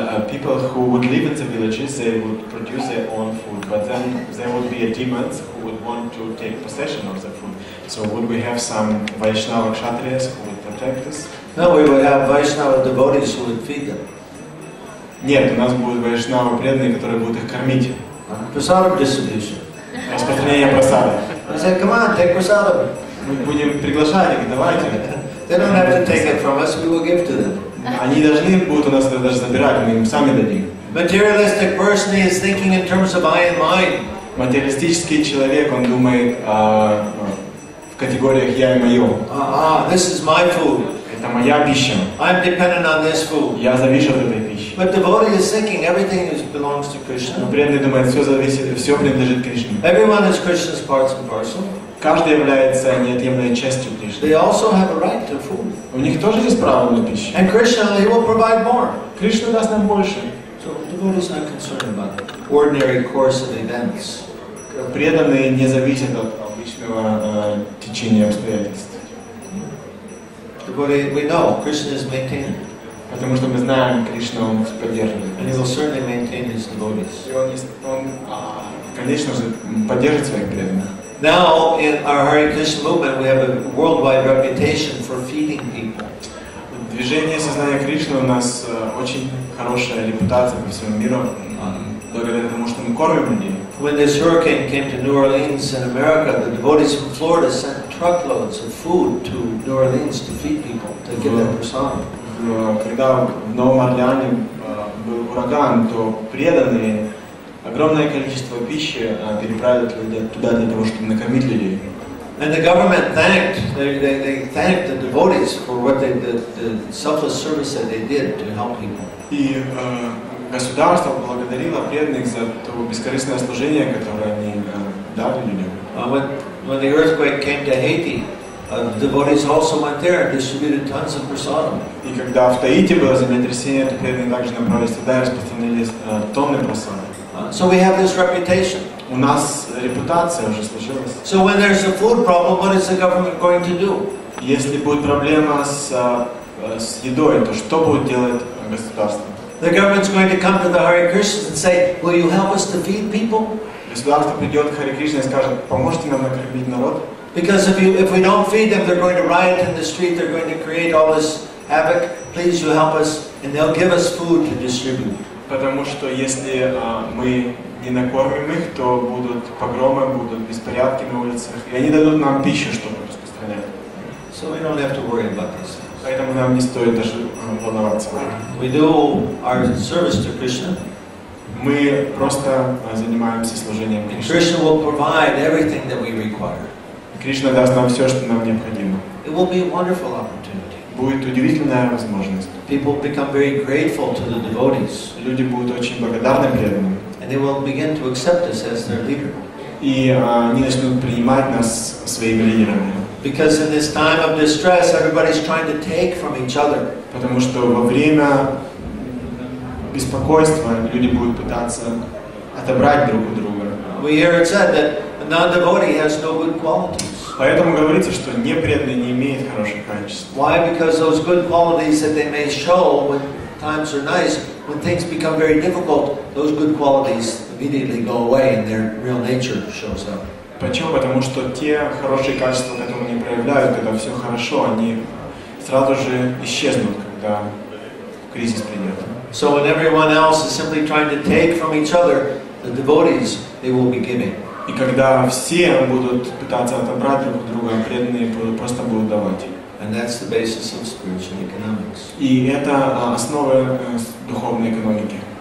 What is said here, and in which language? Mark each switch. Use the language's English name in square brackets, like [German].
[English] People who would live in the villages, they would produce their own food, but then there would be demons who would want to take possession of the food. So would we have some Vaishnava Kshatriyas who would protect us? No, we would have Vaishnava devotees who would feed them. [Russian] Нет, у нас будут Вайшнавы преданные, которые будут их кормить. [English] Prasadam distribution. [Russian] Распространение прасада. [English] I said, come on, take prasadam. [Russian] Мы будем приглашать их, давайте. [English] They don't have to take it from us, we will give to them. [Russian] Они должны будут у нас это даже забирать, мы им сами дадим. [English] Materialistic person is thinking in terms of I and mine. [Russian] Материалистический человек, он думает в категориях я и мое. [English] This is my food. [Russian] Это моя пища. [English] I'm dependent on this food. [Russian] Я завишу от этой пищи. [English] But devotee is thinking everything belongs to Krishna. [Russian] Но преданный думает, все зависит, все принадлежит Кришне. [English] Everyone is Krishna's parts and parcel. [Russian] Каждый является неотъемлемой частью Кришны. [English] They also have a right to food. [Russian] У них тоже есть право на пищу. [English] And Krishna, he will provide more. [Russian] Кришна даст нам больше. [English] Devotees are not concerned about the ordinary course of events. [Russian] Преданные не зависят от обычного течения обстоятельств. [English] Devotee, we know Krishna is maintained. [Russian] Потому что мы знаем, Кришна, Он поддерживает. [English] And he will certainly maintain his devotees. [Russian] И Он, конечно же, поддержит своих преданных. [English] Now, in our Hare Krishna movement, we have a worldwide reputation for feeding people. [Russian] В движении сознания Кришны у нас очень хорошая репутация по всему миру, благодаря тому, что мы кормим людей. [English] When this hurricane came to New Orleans in America, the devotees from Florida sent truckloads of food to New Orleans to feed people, to give them prasadam. [Russian] Когда в Новом Орлеане был ураган, то преданные огромное количество пищи переправили туда для того, чтобы накормить людей. [English] And the government thanked the devotees for what they did, the selfless service that they did to help people. [Russian] И государство благодарило преданных за то бескорыстное служение, которое они дали людям. [English] When the earthquake came to Haiti, devotees also went there and distributed tons of prasadam. [Russian] И когда в Таити было землетрясение, то преданные также направились туда и распространили тонны просада. [English] So we have this reputation. [Russian] У нас репутация уже сложилась. [English] So when there's a food problem, what is the government going to do? [Russian] Если будет проблема с едой, то что будет делать государство? [English] The government's going to come to the Hare Krishnas and say, will you help us to feed people? [Russian] Государство придет к Харе Кришне и скажет, поможете нам накормить народ? [English] Because if we don't feed them, they're going to riot in the street, they're going to create all this havoc. Please, you help us, and they'll give us food to distribute. [Russian] Потому что если мы не накормим их, то будут погромы, будут беспорядки на улицах, и они дадут нам пищу, чтобы распространять. [English] So we don't have to worry about this. [Russian] Поэтому нам не стоит даже волноваться. [English] We do our service to Krishna. [Russian] Мы просто занимаемся служением Кришне. [English] Krishna will provide everything that we require. [Russian] Кришна даст нам все, что нам необходимо. [English] It will be a wonderful opportunity. [Russian] Будет удивительная возможность. [English] People become very grateful to the devotees. [Russian] Люди будут очень благодарны преданным. [English] And they will begin to accept us as their leader. [Russian] И они начнут принимать нас своими лидерами. [English] Because in this time of distress, everybody's trying to take from each other. [Russian] Потому что во время беспокойства люди будут пытаться отобрать друг у друга. [English] We hear it said that a non-devotee has no good qualities. [Russian] Поэтому говорится, что непреданный не имеет хороших качеств. [English] Why? Because those good qualities that they may show when times are nice, when things become very difficult, those good qualities immediately go away and their real nature shows up. [Russian] Почему? Потому что те хорошие качества, которые они проявляют, когда все хорошо, они сразу же исчезнут, когда кризис придет. [English] So when everyone else is simply trying to take from each other, the devotees, they will be giving. [Russian] И когда все будут пытаться отобрать друг у друга, преданные просто будут давать. [English] And that's the basis of spiritual economics. [Russian] И это основа духовной экономики.